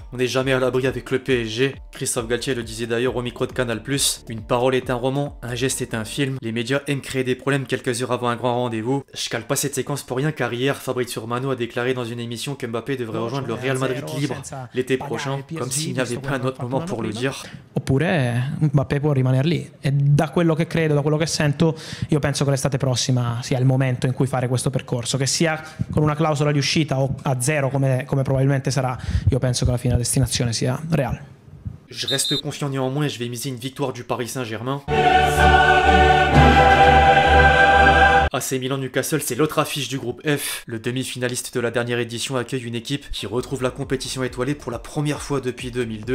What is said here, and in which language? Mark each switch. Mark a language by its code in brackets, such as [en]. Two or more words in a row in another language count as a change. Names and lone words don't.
[fr] On n'est jamais à l'abri avec le PSG. Christophe Galtier le disait d'ailleurs au micro de Canal+. Une parole est un roman, un geste est un film. Les médias aiment créer des problèmes quelques heures avant un grand rendez-vous. Je cale pas cette séquence pour rien car hier, Fabrizio Romano a déclaré dans une émission que Mbappé devrait rejoindre le Real Madrid libre l'été prochain, comme s'il n'y avait pas un autre moment pour le dire. [it] Oppure Mbappé può rimanere lì. E da quello che credo, da quello che sento, io penso che l'estate prossima sia il momento in cui fare questo percorso, che sia con una clausola di uscita o a zero come probabilmente sarà. Io penso che la fine destinazione sia Real. [fr] Je reste confiant néanmoins et je vais miser une victoire du Paris Saint-Germain. AC Milan Newcastle, c'est l'autre affiche du groupe F. Le demi-finaliste de la dernière édition accueille une équipe qui retrouve la compétition étoilée pour la première fois depuis 2002.